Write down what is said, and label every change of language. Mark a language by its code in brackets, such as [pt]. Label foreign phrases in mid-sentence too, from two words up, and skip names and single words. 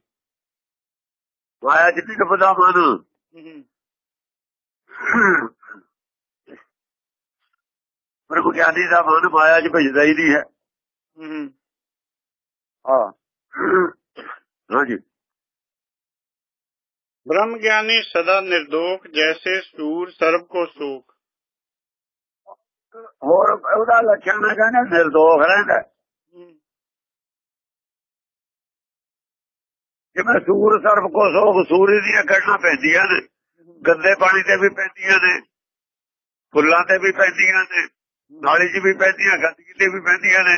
[pa] ਮਾਇਆ ਜਿੰਨੀ ਡੁੱਬਦਾ ਮਨ, ਬ੍ਰਹਮ ਗਿਆਨੀ ਦਾ ਮਨ ਮਾਇਆ ਚ ਭਜਦਾ ਹੀ ਨਹੀਂ ਹੈ। ਹਾਂਜੀ। [hi] ब्रह्म ज्ञानी सदा निर्दोष, जैसे सूर सर्व को सोख। [pa] ਹੋਰ ਉਹਦਾ ਲੱਛਣ ਹੈ ਕਹਿੰਦੇ ਨਿਰਦੋਖ ਰਹਿੰਦਾ। ਜਿਵੇਂ [hi] सूर सरब को सोख, [pa] ਸੂਰ ਦੀਆਂ ਕੱਢਣਾ ਪੈਂਦੀਆਂ ਨੇ, ਗੰਦੇ ਪਾਣੀ ਤੇ ਵੀ ਪੈਂਦੀਆਂ ਨੇ, ਫੁੱਲਾਂ ਤੇ ਵੀ ਪੈਂਦੀਆਂ ਨੇ, ਨਾਲੀ 'ਚ ਵੀ ਪੈਂਦੀਆਂ, ਗੰਦਗੀ ਤੇ ਵੀ ਪੈਂਦੀਆਂ ਨੇ।